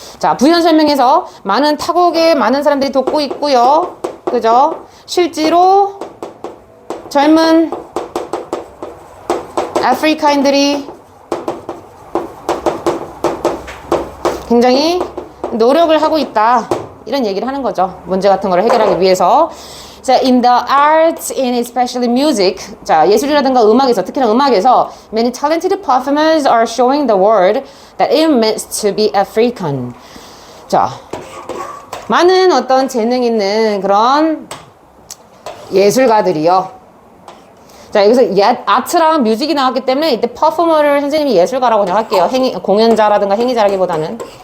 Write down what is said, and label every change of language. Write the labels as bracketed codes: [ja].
[ko] 자, 부연 설명에서 많은 타국에 많은 사람들이 돕고 있고요. 그죠? 실제로 젊은 아프리카인들이 굉장히 노력을 하고 있다. 이런 얘기를 하는 거죠. 문제 같은 거를 해결하기 위해서. [en] 자, in the arts and especially music. [ko] 자, 예술이라든가 음악에서, 특히나 음악에서 [en] many talented performers are showing the world that it means to be African. [ko] 자, 많은 어떤 재능 있는 그런 예술가들이요. 자, 여기서 아트랑 뮤직이 나왔기 때문에 이때 퍼포머를 선생님이 예술가라고 그냥 할게요. 공연자라든가 행위자라기보다는.